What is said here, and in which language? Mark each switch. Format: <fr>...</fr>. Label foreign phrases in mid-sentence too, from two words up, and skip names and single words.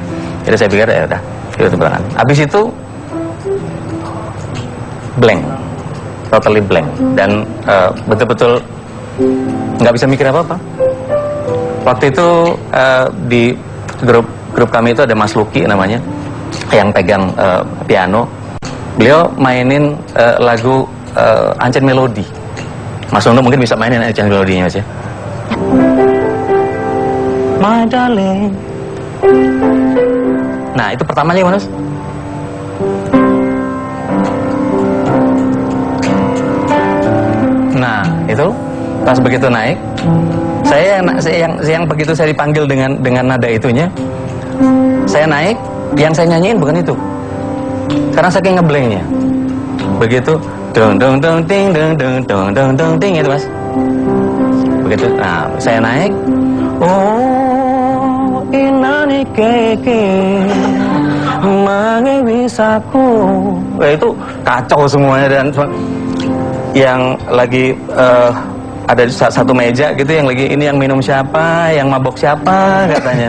<id>Jadi saya pikir ya udah, itu tepuk tangan. Habis itu blank,</id> <en>totally blank,</en> <id>dan betul-betul nggak bisa mikir apa-apa. Waktu itu di grup kami itu ada Mas Luki namanya, yang pegang piano. Beliau mainin lagu Ancen Melodi. Mas Nuno mungkin bisa mainin Ancen Melodinya Mas ya.</id> <en>My darling.</en> <id>Nah itu pertamanya gimana Mas? Nah itu pas begitu naik, saya yang begitu saya dipanggil dengan nada itunya, saya naik, yang saya nyanyiin bukan itu, karena saking ngeblanknya. Begitu dong dong dong ting dong dong dong dong dong ting itu Mas. Begitu, nah saya naik, oh inani keke mengewisaku. Itu kacau semuanya. Dan yang lagi ada satu meja gitu, yang lagi ini yang minum siapa, yang mabok siapa katanya.</id>